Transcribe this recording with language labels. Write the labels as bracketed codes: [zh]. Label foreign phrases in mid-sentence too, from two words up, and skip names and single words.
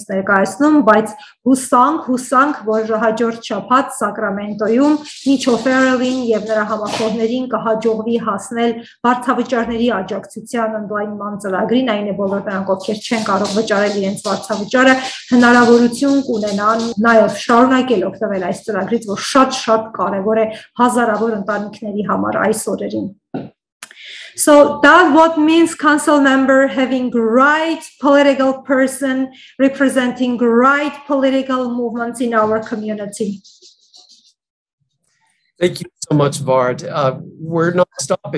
[hy] ներկայացնում, բայց հուսանք, որ հաջորդ շաբաթ Սակրամենտոյում միջոֆերելին եւ նրա համախոհներին կհաջողվի հասնել վարձավճարների աջակցության ընդլայնման ծրագրին, այն է բոլոր նրանք, ովքեր չեն կարող վճարել իրենց վարձավճարը, հնարավորություն կունենան նաեւ շարունակել օգտվել այս ծրագրից, որ շատ կարևոր է հազարավոր ընտանիքների համար այս օրերին։ [en] So that what means council member having right political person representing right political movements in our community. Thank you so much, Vard. We're not stopping.